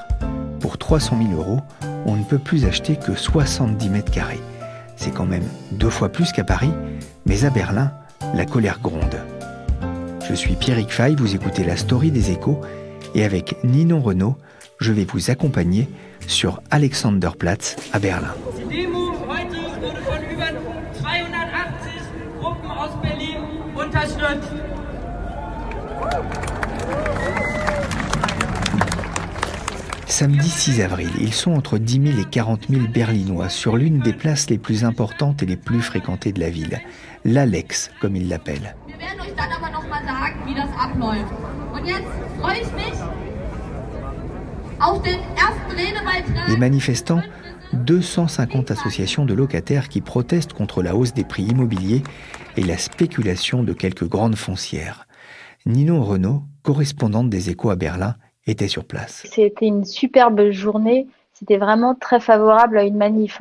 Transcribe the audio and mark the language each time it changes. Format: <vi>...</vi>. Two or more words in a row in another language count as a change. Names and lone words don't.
<fr>Pour 300 000 €, on ne peut plus acheter que 70 mètres carrés. C'est quand même 2 fois plus qu'à Paris, mais à Berlin, la colère gronde. Je suis Pierrick Fay, vous écoutez La Story des Échos, et avec Ninon Renaud, je vais vous accompagner sur Alexanderplatz à Berlin.</fr> <de>Die Demo heute wurde von über 280 Gruppen aus Berlin unterstützt.</de> <fr>Samedi 6 avril, ils sont entre 10 000 et 40 000 Berlinois sur l'une des places les plus importantes et les plus fréquentées de la ville, l'Alex, comme ils l'appellent.</fr> <de>Wir werden euch dann aber noch mal sagen, wie das abläuft. Und jetzt freue ich mich auf den ersten Redebeitrag.</de> <fr>Les manifestants, 250 associations de locataires qui protestent contre la hausse des prix immobiliers et la spéculation de quelques grandes foncières. Ninon Renaud, correspondante des Échos à Berlin, était sur place. C'était une superbe journée, c'était vraiment très favorable à une manif.</fr>